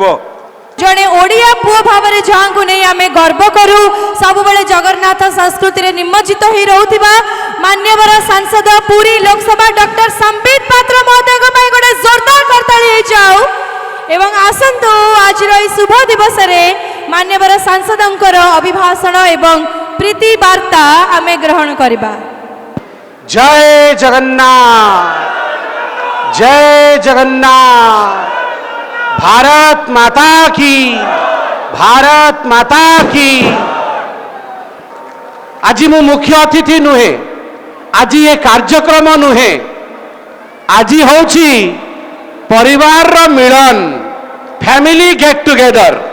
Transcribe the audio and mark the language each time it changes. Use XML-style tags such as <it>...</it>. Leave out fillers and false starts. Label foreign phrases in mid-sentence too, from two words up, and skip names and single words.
<or>ଜଣେ ଓଡ଼ିଆ ପୁଅ ଭାବରେ ଯାହାଙ୍କୁ ନେଇ ଆମେ ଗର୍ବ କରୁ, ସବୁବେଳେ ଜଗନ୍ନାଥ ସଂସ୍କୃତିରେ ନିମଜ୍ଜିତ ହୋଇ ରହୁଥିବା ମାନ୍ୟବର ସାଂସଦ ପୁରୀ ଲୋକସଭା ଡକ୍ଟର ସମ୍ବିତ ପାତ୍ର ମହୋଦୟଙ୍କ ପାଇଁ ଗୋଟେ ଜୋରଦାର କରତାଳି ହେଇଯାଉ ଏବଂ ଆସନ୍ତୁ ଆଜିର ଏହି ଶୁଭ ଦିବସରେ ମାନ୍ୟବର ସାଂସଦଙ୍କର ଅଭିଭାଷଣ ଏବଂ ପ୍ରୀତି ବାର୍ତ୍ତା ଆମେ ଗ୍ରହଣ କରିବା। ଜୟ ଜଗନ୍ନାଥ, ଜୟ ଜଗନ୍ନାଥ,</or> <hi>भारत माता की, भारत माता की।</hi> <or>ଆଜି ମୁଁ ମୁଖ୍ୟ ଅତିଥି ନୁହେଁ, ଆଜି ଏ କାର୍ଯ୍ୟକ୍ରମ ନୁହେଁ, ଆଜି ହଉଚି ପରିବାର ର ମିଳନ,</or> <en>family get together.</en>